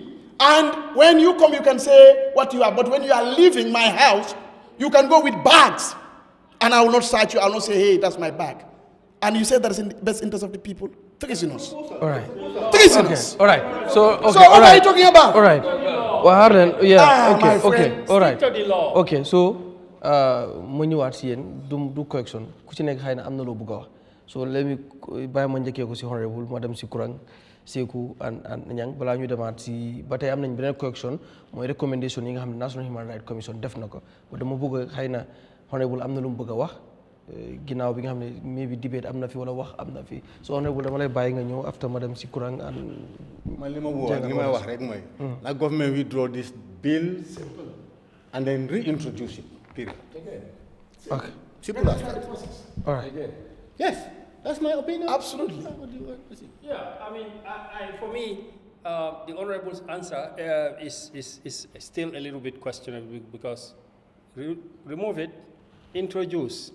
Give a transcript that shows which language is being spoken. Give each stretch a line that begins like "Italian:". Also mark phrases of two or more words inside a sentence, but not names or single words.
English: And when you come, you can say what you are. But when you are leaving my house, you can go with bags. And I will not search you. I will not say, hey, that's my bag. And you say that is in the best interest of the people. Treasonous. All right. Treasonous. Okay. All right. So, okay. So what are you talking about? All right. Well, Harlan, yeah. Okay. All right. Stick to the law. Okay. So,
Wolof: mu ñëwaat si yéen du correction ku ci nekk xëy na am na loo bëgg a wax
English: so let me
Wolof: bàyyi ma njëkkee ko si honorable ma dem si Kurang Seku and Nyang balaa ñu demaat si ba tey am nañ beneen correction mooy recommendation yi nga xam ne National Human Rights Commission def na ko ba dama bëgg a xëy na honorable am na lu mu bëgg a wax ginnaaw bi nga xam ne maybe debate am na fi wala wax am na fi
English: so honorable
Wolof: dama lay bàyyi nga ñëw after ma dem si Kurang and man li may wax rek mooy la
English: government withdraw this bill and then reintroduce it period. Okay. Simple as that. All right. Yes, that's my opinion. Absolutely. Yeah, I mean, for me, the Honorable's answer is still a little bit questionable because remove it, introduce.